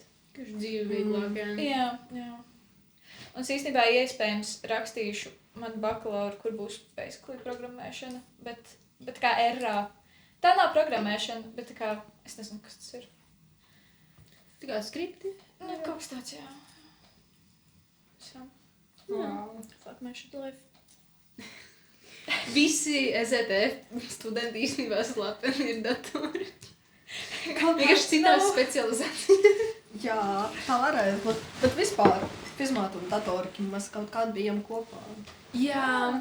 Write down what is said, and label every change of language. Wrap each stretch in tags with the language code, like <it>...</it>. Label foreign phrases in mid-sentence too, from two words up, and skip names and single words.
<lv>Kurš dzīve vieglāk, jā. Jā. Un es īstenībā iespējams rakstīšu manu bakalauru, kur būs basically programmēšana, bet kā RA. Tā nav programmēšana, bet tā kā, es nezinu, kas tas ir. Tā kā skripti? Nu, kaut kas tāds, jā. So. Wow.</lv> <en>Fuck my shit life.</en> <lv>Visi SETF studenti īstenībā slepeni ir datori. Vienkārši citās specializācijas. Jā, tā varētu būt. Bet vispār, fizmātu un datoriki mēs kaut kādu bijām kopā. Jā.</lv>